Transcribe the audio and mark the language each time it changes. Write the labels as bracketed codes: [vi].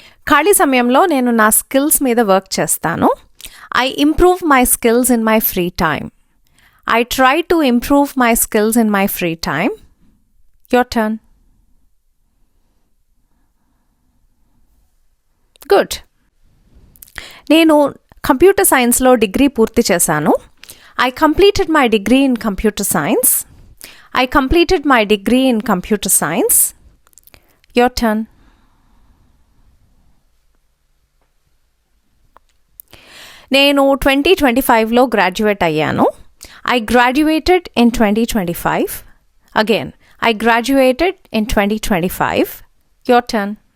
[te] ఖాళీ సమయంలో నేను నా స్కిల్స్ మీద వర్క్ చేస్తాను. [en] I improve my skills in my free time. I try to improve my skills in my free time. Your turn. Good. [te] నేను computer సైన్స్లో డిగ్రీ పూర్తి చేశాను. [en] I completed my degree in computer science. I completed my degree in computer science. Your turn. [te] నేను 2025లో graduate అయ్యాను. [en] I graduated in 2025. Again, I graduated in 2025. Your turn.